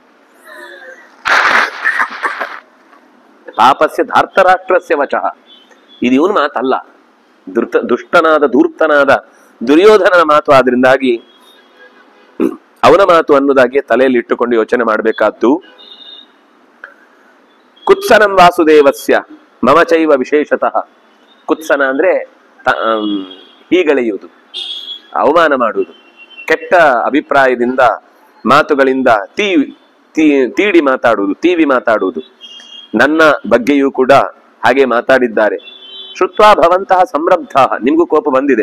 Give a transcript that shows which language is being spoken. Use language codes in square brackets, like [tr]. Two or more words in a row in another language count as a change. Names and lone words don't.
[sa] ಪಾಪಸ್ಯ ಧಾರ್ತರಾಷ್ಟ್ರಸ್ಯ ವಚಃ, [kn] ಇದು ಇವನ್ ಮಾತಲ್ಲ, ದುಷ್ಟನಾದ ಧೂರ್ತನಾದ ದುರ್ಯೋಧನನ ಮಾತು. ಆದ್ರಿಂದಾಗಿ ಅವನ ಮಾತು ಅನ್ನೋದಾಗಿ ತಲೆಯಲ್ಲಿ ಇಟ್ಟುಕೊಂಡು ಯೋಚನೆ ಮಾಡಬೇಕಾದ್ದು. [sa] ಕುತ ಕುತ್ಸನಂ ವಾಸುದೇವಸ್ಯ ಮಮ ಚೈವ ವಿಶೇಷತಃ. [kn] ಕುತ್ಸನ ಅಂದ್ರೆ ಹೀಗಳೆಯುವುದು, ಅವಮಾನ ಮಾಡುವುದು, ಕೆಟ್ಟ ಅಭಿಪ್ರಾಯದಿಂದ ಮಾತುಗಳಿಂದ ತೀಡಿ ಮಾತಾಡುವುದು, ತೀವಿ ಮಾತಾಡುವುದು. ನನ್ನ ಬಗ್ಗೆಯೂ ಕೂಡ ಹಾಗೆ ಮಾತಾಡಿದ್ದಾರೆ. [sa] ಶ್ರುತ್ವಾ ಭವಂತಹ ಸಂರಬ್ಧ, [kn] ನಿಮ್ಗೂ ಕೋಪ ಬಂದಿದೆ.